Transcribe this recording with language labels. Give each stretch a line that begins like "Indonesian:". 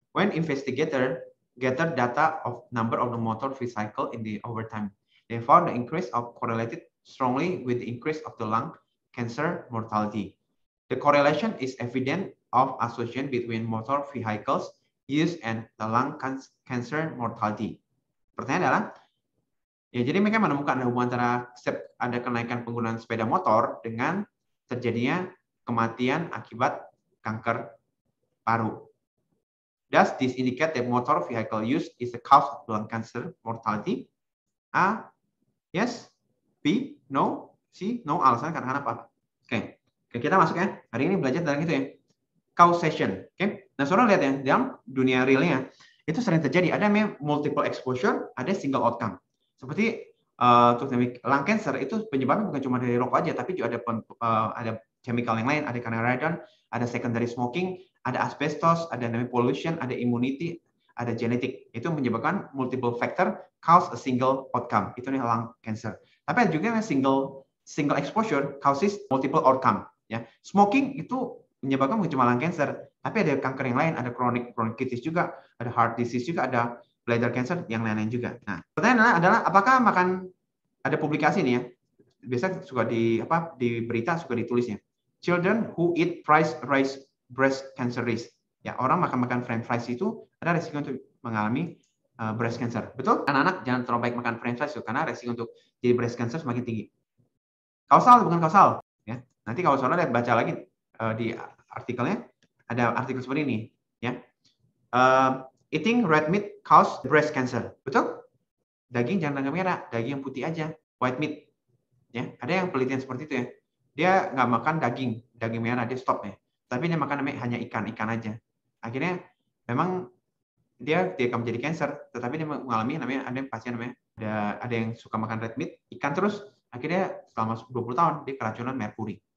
English: When investigator gathered data of number of the motor vehicle in the overtime, they found the increase of correlated strongly with the increase of the lung cancer mortality. The correlation is evident of association between motor vehicles use and the lung cancer mortality.
Indonesian: Pertanyaan adalah, ya jadi mereka menemukan ada hubungan antara ada kenaikan penggunaan sepeda motor dengan terjadinya kematian akibat kanker paru.
English: Does this indicate that motor vehicle use is the cause of lung cancer mortality? A, yes. B, no. C, no.
Indonesian: Alasan karena apa? Oke, kita masuk ya. Hari ini belajar tentang itu ya. Causation. Oke. Nah, saudara lihat ya, dalam dunia realnya itu sering terjadi. Ada namanya multiple exposure, ada single outcome. Seperti lung cancer itu penyebabnya bukan cuma dari rokok aja, tapi juga ada chemical yang lain, ada karena radon, ada secondary smoking, ada asbestos, ada namanya pollution, ada immunity, ada genetik. Itu menyebabkan
English: multiple factor cause a single outcome.
Indonesian: Itu nih lung cancer. Tapi ada juga
English: single exposure causes multiple outcome.
Indonesian: Ya, smoking itu menyebabkan bukan cuma lung cancer, tapi ada kanker yang lain, ada chronic bronchitis juga, ada heart disease juga, ada bladder cancer, yang lain-lain juga. Nah, pertanyaannya adalah apakah ada publikasi nih ya? Biasa suka di berita suka ditulisnya.
English: Children who eat fries raise breast cancer risk.
Indonesian: Ya, orang makan french fries itu ada resiko untuk mengalami breast cancer. Betul? Anak-anak jangan terlalu baik makan french fries karena resiko untuk jadi breast cancer semakin tinggi. Kausal bukan kausal, ya. Nanti kalau saudara baca lagi di artikelnya ada artikel seperti ini, ya.
English: Eating red meat cause breast cancer.
Indonesian: Betul? Daging jangan daging merah, daging yang putih aja, white meat. Ya, ada yang penelitian seperti itu ya. Dia nggak makan daging merah, dia stop ya. Tapi dia makan hanya ikan aja. Akhirnya memang dia akan menjadi cancer, tetapi dia mengalami ada pasien ada yang suka makan red meat, ikan terus, akhirnya selama 20 tahun dia keracunan merkuri.